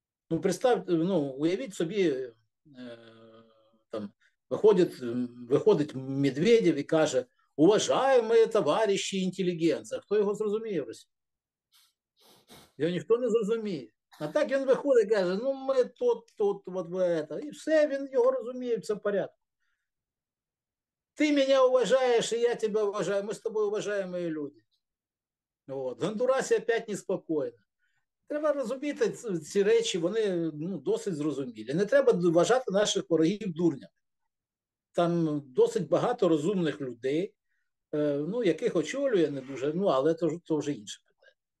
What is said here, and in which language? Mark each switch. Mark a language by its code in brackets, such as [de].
[uk] Ну, представте, ну, уявіть собі, там виходить Медведєв і каже: уважаємо товариші інтелігенція. Хто його зрозуміє в Росії? Його ніхто не зрозуміє. А так він виходить і каже: ну ми тут, от це. І все, він його розуміє, все в порядку. [ru] Ты меня уважаешь, и я тебя уважаю. Мы с тобой уважаемые люди. [uk] От. В Гондурасі опять неспокійно. Треба розуміти ці речі, вони, ну, досить зрозумілі. Не треба вважати наших ворогів дурнями. Там досить багато розумних людей, ну, яких очолює не дуже, ну, але то вже інше питання.